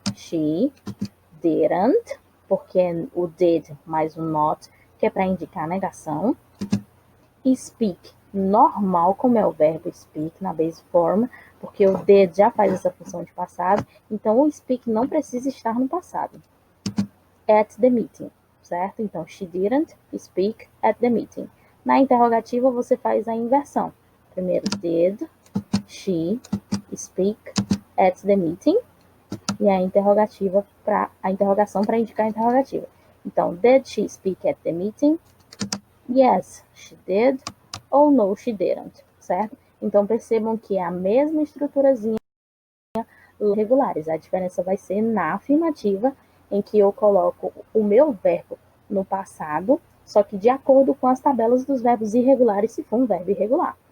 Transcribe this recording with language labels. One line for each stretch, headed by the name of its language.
English: She didn't,
Portuguese: porque é o did mais o not, que é para indicar a negação. Speak, normal, como é o verbo speak na base form, porque o did já faz essa função de passado, então o speak não precisa estar no passado.
English: At the meeting, certo?
Portuguese: Então,
English: she didn't speak at the meeting.
Portuguese: Na interrogativa, você faz a inversão. Primeiro,
English: did she speak at the meeting?
Portuguese: E a interrogação para indicar a interrogativa.
English: Então, did she speak at the meeting? Yes, she did.
Portuguese: Ou
English: no, she didn't, certo?
Portuguese: Então, percebam que é a mesma estruturazinha regulares. A diferença vai ser na afirmativa, em que eu coloco o meu verbo no passado, só que de acordo com as tabelas dos verbos irregulares, se for um verbo irregular.